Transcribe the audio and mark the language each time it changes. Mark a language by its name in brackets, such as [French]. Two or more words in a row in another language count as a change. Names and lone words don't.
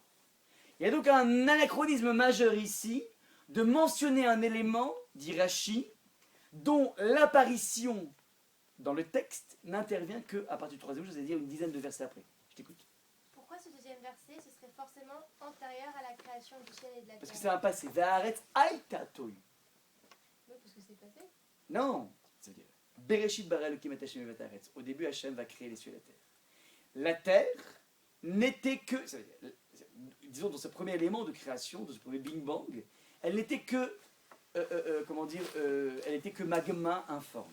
[French] Il y a donc un anachronisme majeur ici, de mentionner un élément, dit Rashi, dont l'apparition dans le texte n'intervient qu'à partir du troisième jour, c'est-à-dire une dizaine de versets après. Je t'écoute. Pourquoi ce deuxième verset, ce serait forcément antérieur à la création du ciel et de la terre? Parce que c'est un passé. [Hebrew] והארץ היתה תהו. [French] Oui, parce que c'est passé. Non, c'est-à-dire [Hebrew] בראשית ברא אלוקים את השם את הארץ. [French] Au début, Hashem va créer les cieux et la terre. La terre n'était que, ça veut dire, disons dans ce premier élément de création, dans ce premier Big Bang, elle n'était que, elle n'était que magma informe.